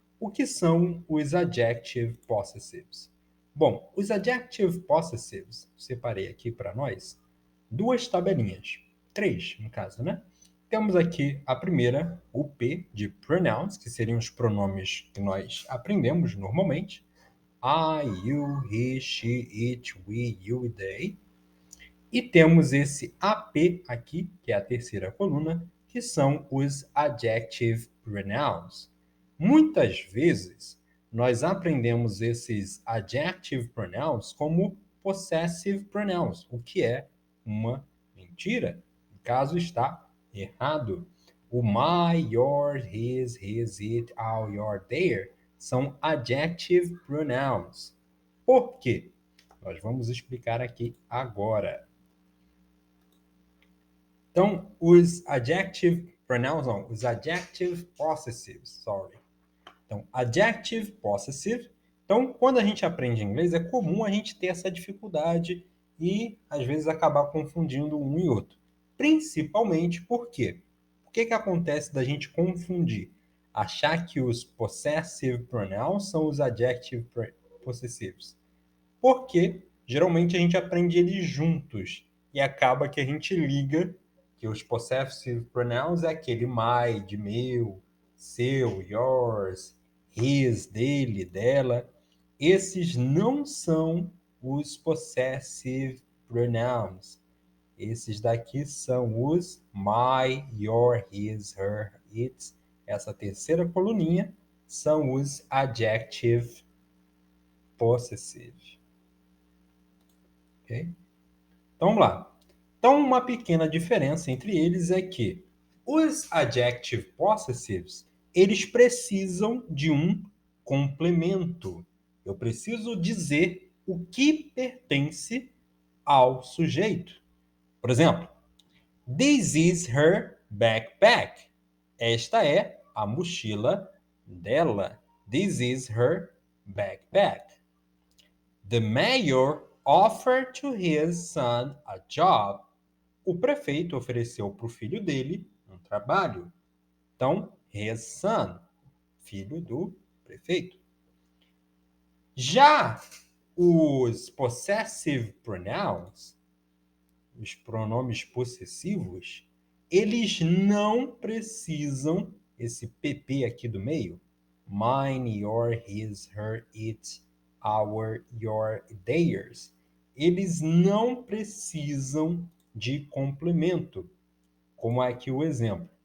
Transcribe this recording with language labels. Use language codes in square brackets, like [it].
[pt] O que são os adjective possessives? Bom, os adjective possessives, separei aqui para nós duas tabelinhas, três no caso, né? Temos aqui a primeira, o P de pronouns, que seriam os pronomes que nós aprendemos normalmente. [en] I, you, he, she, it, we, you e they. [pt] E temos esse AP aqui, que é a terceira coluna, que são os adjective pronouns. Muitas vezes, nós aprendemos esses adjective pronouns como possessive pronouns, o que é uma mentira. O caso está errado. O [en] my, your, his, it, our, your, their [pt] são adjective pronouns. Por quê? Nós vamos explicar aqui agora. Então, os adjective pronouns, não, os adjective possessives, [en] sorry. [pt] Então, adjective possessive. Então, quando a gente aprende inglês, é comum a gente ter essa dificuldade e, às vezes, acabar confundindo um e outro. Principalmente por quê? O que acontece da gente confundir? Achar que os possessive pronouns são os adjective possessives. Porque, geralmente, a gente aprende eles juntos e acaba que a gente liga que os possessive pronouns é aquele my, de meu, seu, yours, his, dele, dela. Esses não são os possessive pronouns. Esses daqui são os [en] my, your, his, her, its. [pt] Essa terceira coluninha são os adjective possessive. Ok? Então vamos lá. Então, uma pequena diferença entre eles é que os adjective possessives, eles precisam de um complemento. Eu preciso dizer o que pertence ao sujeito. Por exemplo, [en] this is her backpack. [pt] Esta é a mochila dela. [en] This is her backpack. The mayor offered to his son a job. [pt] O prefeito ofereceu para o filho dele um trabalho. Então, [en] his son, [pt] filho do prefeito. Já os possessive pronouns, os pronomes possessivos, eles não precisam, esse PP aqui do meio, [en] mine, your, his, her, it, our, your, theirs, [pt] eles não precisam de complemento, como aqui o exemplo.